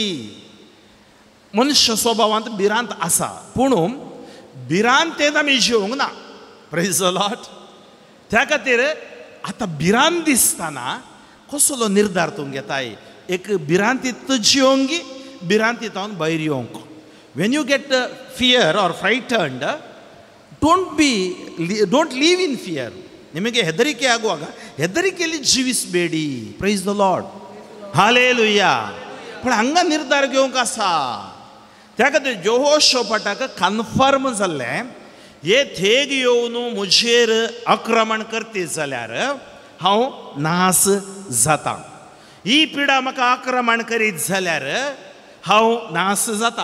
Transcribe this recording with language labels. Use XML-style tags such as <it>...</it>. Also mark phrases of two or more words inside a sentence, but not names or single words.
<kok>मनुष्य स्वभावांत भिरांत आसा पूण भिरांतेन आमी जिवंक ना.</kok> <en>Praise the Lord.</en> <kok>त्या खातीर आतां भिरांत दिसतना कसलो निर्धार तूं घेताय? एक भिरांतीत जिवंक भिरांतीतावन भायर येवंक.</kok> <en>When you get fear or frightened don't live in fear.</en> <kn>ನಿಮಗೆ ಹೆದರಿಕೆ ಆಗುವಾಗ ಹೆದರಿಕೆಯಲ್ಲಿ ಜೀವಿಸಬೇಡಿ.</kn> <en>Praise the Lord.</en> <kok>हालेलुया. पण हांगा निर्धार घेवंक आसा. त्या खातीर जोहोशोपाटाक कन्फर्म जाल्लें हे थेग येवन म्हजेर आक्रमण करते जाल्यार हांव नास जाता. ही पिडा म्हाका आक्रमण करीत जाल्यार हांव नास जाता.</kok>